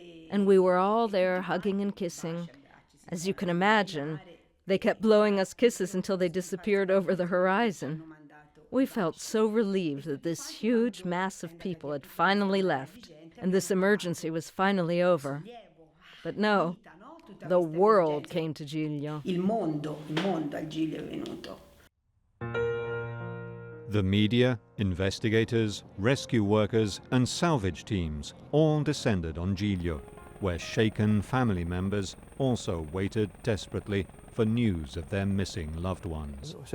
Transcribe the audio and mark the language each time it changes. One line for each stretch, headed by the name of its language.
English: And we were all there hugging and kissing. As you can imagine, they kept blowing us kisses until they disappeared over the horizon. We felt so relieved that this huge mass of people had finally left, and this emergency was finally over. But no, the world came to Giglio.
Italian: Il mondo al Giglio è venuto.
English: The media, investigators, rescue workers, and salvage teams all descended on Giglio, where shaken family members also waited desperately for news of their missing loved ones.